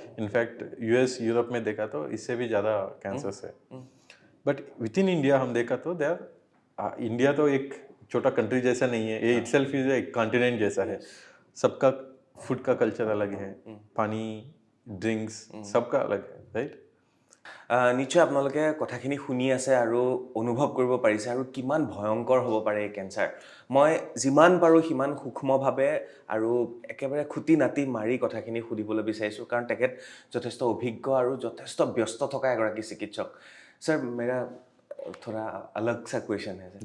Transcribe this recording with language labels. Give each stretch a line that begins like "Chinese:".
Hindi: In fact US Europe में देखा तो इससे भी ज़्यादा कैंसर्स है। बट विद इन इंडिया हम देखा तो इंडिया तो एक छोटा कंट्री जैसा नहीं है, ये इटसेल्फ इज एक कॉन्टिनेंट जैसा है। सबका फूड का कल्चर अलग है, पानी, ड्रिंक्स सबका अलग है, राइट?
Assamese: নিশ্চয় আপোনালোকে কথাখিনি শুনি আছে আৰু অনুভৱ কৰিব পাৰিছে আৰু কিমান ভয়ংকৰ হ'ব পাৰে এই কেঞ্চাৰ। মই যিমান পাৰোঁ সিমান সূক্ষ্মভাৱে আৰু একেবাৰে খুটি নাটি মাৰি কথাখিনি সুধিবলৈ বিচাৰিছোঁ, কাৰণ তেখেত যথেষ্ট অভিজ্ঞ আৰু যথেষ্ট ব্যস্ত থকা এগৰাকী চিকিৎসক।
Hindi: सर मेरा थोड़ा अलग सा क्वेश्चन है सर।